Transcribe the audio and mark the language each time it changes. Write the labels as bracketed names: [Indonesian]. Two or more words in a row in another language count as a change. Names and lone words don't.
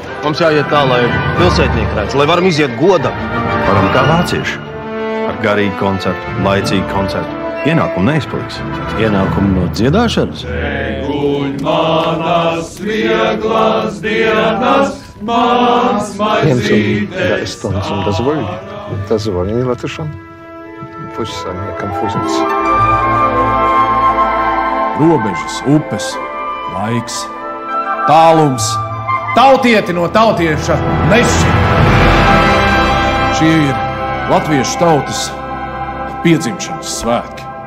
[Latvian] Mums jāiet tā, lai pilsētnieki redz, lai varam iziet godam. Varam kā vācieši. Ar garīgu koncertu, laicīgu koncertu. Ienākumu neizpaliks. Ienākumu no dziedāšanas. Guļ manas vieglas dienas, mans maizītes. [Russian] Станцем дозволили латышам. Пусть сами конфузятся. [Latvian] Robežas, upes, laiks, tālums, tautieti no tautieša neši. Šie ir latviešu tautas piedzimšanas svētki.